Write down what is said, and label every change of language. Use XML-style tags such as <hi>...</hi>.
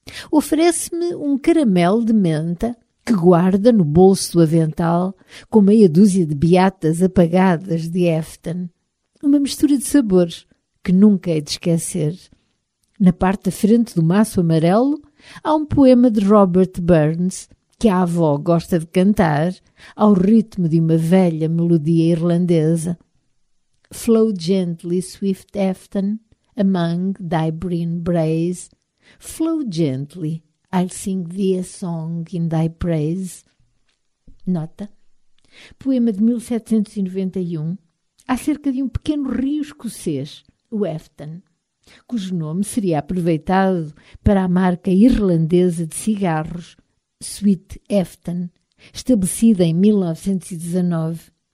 <pt>Oferece-me um caramelo de menta que guarda no bolso do avental com meia dúzia de beatas apagadas de Afton. Uma mistura de sabores que nunca hei de esquecer. Na parte da frente do maço amarelo há um poema de Robert Burns que a avó gosta de cantar ao ritmo de uma velha melodia irlandesa.</pt> <en>Flow gently, swift Afton, among thy green braes. Flow gently, I'll sing thee a song in thy praise.</en> <pt>Nota. Poema de 1791, acerca de um pequeno rio escocês, o Afton, cujo nome seria aproveitado para a marca irlandesa de cigarros, Sweet Afton, estabelecida em 1919.</pt>